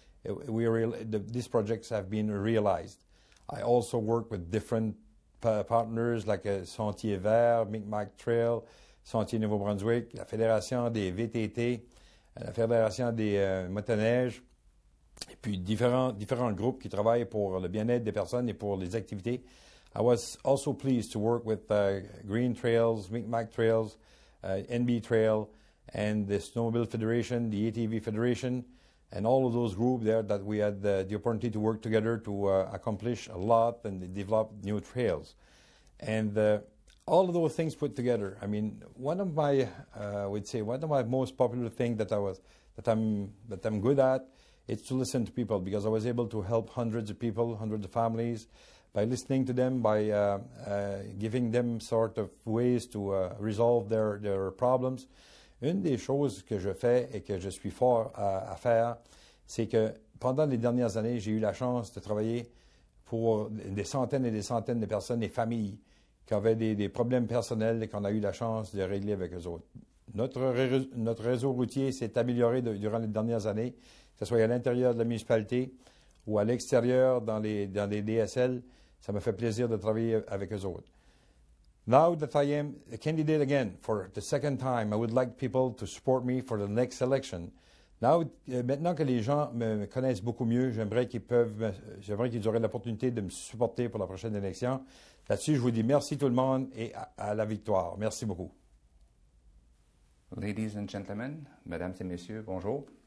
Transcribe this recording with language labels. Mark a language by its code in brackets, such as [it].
[en] these projects have been realized. I also work with different partners like [fr] Sentier Vert, Micmac Trail, Sentier Nouveau-Brunswick, la Fédération des VTT, la Fédération des motoneiges, et puis différents groupes qui travaillent pour le bien-être des personnes et pour les activités. [en] I was also pleased to work with Green Trails, Micmac Trails, NB Trail, and the Snowmobile Federation, the ATV Federation, and all of those groups there that we had the opportunity to work together to accomplish a lot and develop new trails. And all of those things put together, I mean, one of my most popular things that I'm good at is to listen to people, because I was able to help hundreds of people, hundreds of families, by listening to them, by giving them sort of ways to resolve their problems. [fr] Une des choses que je fais et que je suis fort à faire, c'est que pendant les dernières années, j'ai eu la chance de travailler pour des centaines et des centaines de personnes et familles qui avaient des problèmes personnels et qu'on a eu la chance de régler avec eux autres. Notre réseau routier s'est amélioré durant les dernières années, que ce soit à l'intérieur de la municipalité ou à l'extérieur dans les DSL. Ça me fait plaisir de travailler avec eux autres. [en] Now that I am a candidate again for the second time, I would like people to support me for the next election. [fr] Maintenant que les gens me connaissent beaucoup mieux, j'aimerais qu'ils auraient l'opportunité de me supporter pour la prochaine élection. Là-dessus, je vous dis merci tout le monde et à la victoire. Merci beaucoup. [en] Ladies and gentlemen, [fr] mesdames et messieurs, bonjour.